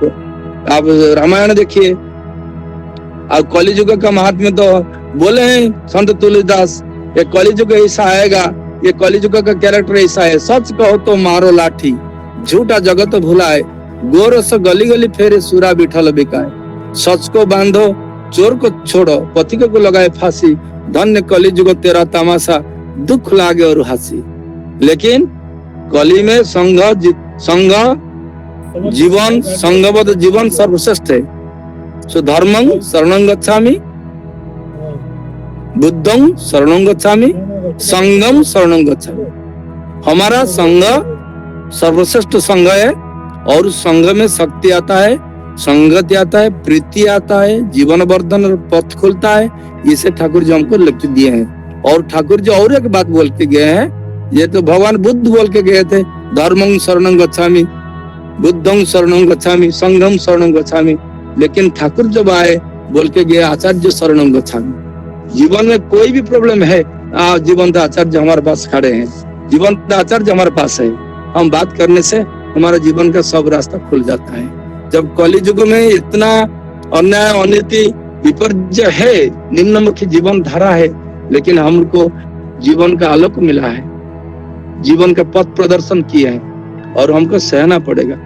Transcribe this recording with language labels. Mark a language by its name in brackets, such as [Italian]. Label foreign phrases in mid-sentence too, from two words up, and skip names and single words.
[Hindi] आप रामायण देखिए, और कलियुग का महात्म्य तो बोले हैं संत तुलसीदास, ये कलियुग ऐसा आएगा, ये कलियुग का कैरेक्टर ऐसा है, सच कहो तो मारो लाठी, झूठा जगत भुलाए, गोरस गली गली फेरे सुरा बिठल बिकाए, सच को बांधो चोर को छोड़ो, पथिक को लगाए फांसी, धन्य कलियुग तेरा तमाशा, दुख लागे और हंसी। लेकिन कली में संघ जीवन, संघबद्ध जीवन सर्वश्रेष्ठ है। [Pali] सो धर्मं शरणं गच्छामि, बुद्धं शरणं गच्छामि, संघं शरणं गच्छामि। [Hindi] हमारा संघ सर्वश्रेष्ठ संघ है, और संघ में शक्ति आता है, संगति आता है, प्रीति आता है, जीवन वर्धन पथ खुलता है। इसे ठाकुर जी हमको लिख दिए हैं। और ठाकुर जी और एक बात बोल के गए हैं, ये तो भगवान बुद्ध बोल के गए थे, [Pali] धर्मं शरणं गच्छामि, बुद्धं शरणं गच्छामि, संघं शरणं गच्छामि। [Hindi] लेकिन ठाकुर जब आए बोल के गए [Pali] आचार्य शरणं गच्छामि। [Hindi] जीवन में कोई भी प्रॉब्लम है, जीवंत आचार्य हमारे पास खड़े हैं, जीवंत आचार्य हमारे पास है। हम बात करने से हमारा जीवन का सब रास्ता खुल जाता है। जब कलि युग में इतना अन्याय अनिति विपर्य है, निम्नमुखी जीवन धारा है, लेकिन हमको जीवन का आलोक मिला है, जीवन का पथ प्रदर्शन किया है, और हमको सहना पड़ेगा।